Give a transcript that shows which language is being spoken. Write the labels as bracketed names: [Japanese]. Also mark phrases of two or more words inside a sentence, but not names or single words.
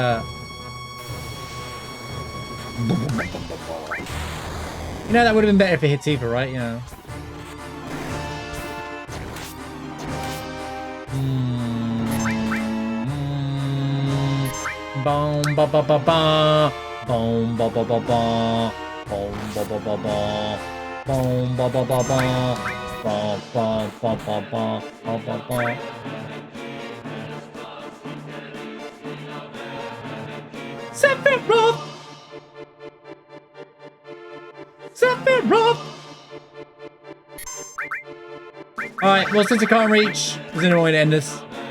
[English] You know, that would have been better if it hit Tifa, right? You know. Boom ba ba ba ba. Boom ba ba ba ba. Boom ba ba ba ba. Boom ba ba ba ba. Ba ba ba ba ba ba ba ba. Sephiroth! Sephiroth! Alright, well, since I can't reach, there's no way to end this.